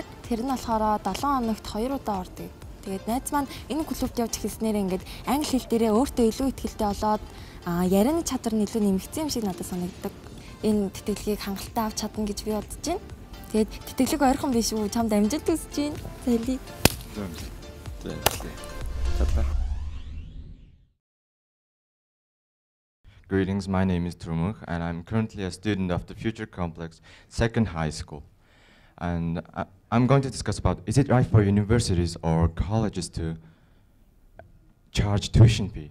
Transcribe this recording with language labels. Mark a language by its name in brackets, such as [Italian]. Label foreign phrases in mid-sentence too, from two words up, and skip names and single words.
[Mongolian] Тэр нь болохоор 7 хоногт 2 удаа ордог. Тэгээд найз маань энэ клубт явж эхэлснээр ингээд англи хэл дээрээ өөртөө илүү ихтэй болоод ярианы чадвар нь илүү нэмэгдсэн юм шиг надад санагддаг. Энэ тэтгэлгийг хангалттай авч чадна гэж би бодож байна. Тэгээд тэтгэлэг ойрхон биш үү? Чамд амжилт хүсэж байна. Зайлий. [English] Greetings, my name is Turmukh and I'm currently a student of the Future Complex Second High School. And I'm going to discuss about, is it right for universities or colleges to charge tuition fee?